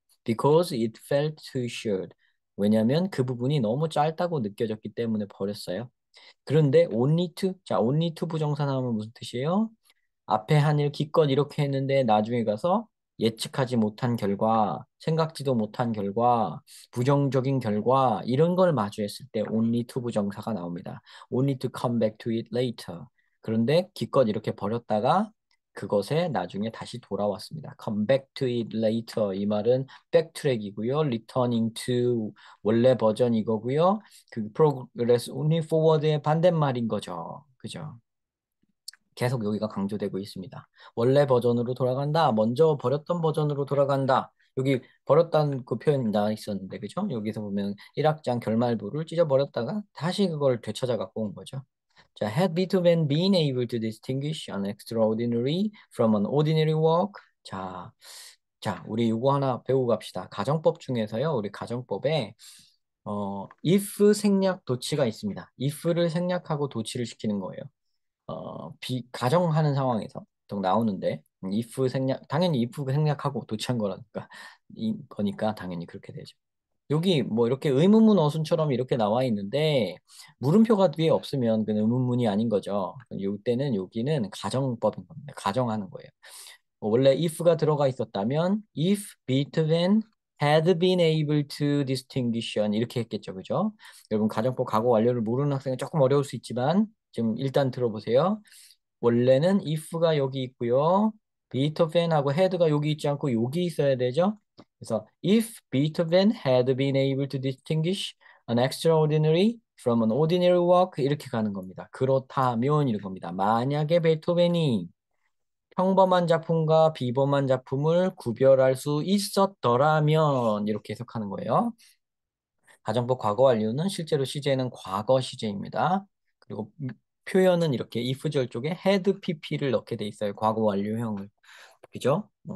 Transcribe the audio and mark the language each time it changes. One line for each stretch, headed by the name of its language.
English: Because it felt too short.
Korean: 왜냐하면 그 부분이 너무 짧다고 느껴졌기 때문에 버렸어요. 그런데 only to 부정사 나오면 무슨 뜻이에요? 앞에 한 일 기껏 이렇게 했는데 나중에 가서 예측하지 못한 결과, 생각지도 못한 결과, 부정적인 결과 이런 걸 마주했을 때 only to 부정사가 나옵니다.
English: only to come back to it later.
Korean: 그런데 기껏 이렇게 버렸다가 그것에 나중에 다시 돌아왔습니다.
English: come back to it later
Korean: 이 말은 백트랙이고요.
English: returning to
Korean: 원래 버전 이거고요. 그
English: progress only forward
Korean: 의 반대말인 거죠. 그죠? 계속 여기가 강조되고 있습니다. 원래 버전으로 돌아간다. 먼저 버렸던 버전으로 돌아간다. 여기 버렸다는 그 표현 나와 있었는데, 그죠? 여기서 보면 1악장 결말부를 찢어버렸다가 다시 그걸 되찾아 갖고 온 거죠. 자,
English: had Beethoven been able to distinguish an extraordinary from an ordinary work?
Korean: 자, 우리 이거 하나 배우고 갑시다. 가정법 중에서요, 우리 가정법에 if 생략 도치가 있습니다. if를 생략하고 도치를 시키는 거예요. 가정하는 상황에서 또 나오는데 if 생략 당연히 if 생략하고 도치한 거라니까 거니까 당연히 그렇게 되죠. 여기 뭐 이렇게 의문문 어순처럼 이렇게 나와 있는데 물음표가 뒤에 없으면 그는 의문문이 아닌 거죠. 이때는 여기는 가정법인 겁니다. 가정하는 거예요. 원래 if가 들어가 있었다면
English: if Beethoven had been able to distinguish
Korean: 이렇게 했겠죠. 그죠? 여러분 가정법 과거 완료를 모르는 학생은 조금 어려울 수 있지만 지금 일단 들어보세요. 원래는 if가 여기 있고요. 베토벤하고 had가 여기 있지 않고 여기 있어야 되죠. 그래서
English: if Beethoven had been able to distinguish an extraordinary from an ordinary work
Korean: 이렇게 가는 겁니다. 그렇다면 이런 겁니다. 만약에 베토벤이 평범한 작품과 비범한 작품을 구별할 수 있었더라면 이렇게 해석하는 거예요. 가정법 과거 완료는 실제로 시제는 과거 시제입니다. 그리고 표현은 이렇게 if절 쪽에 had pp를 넣게 돼 있어요. 과거 완료형을. 그죠?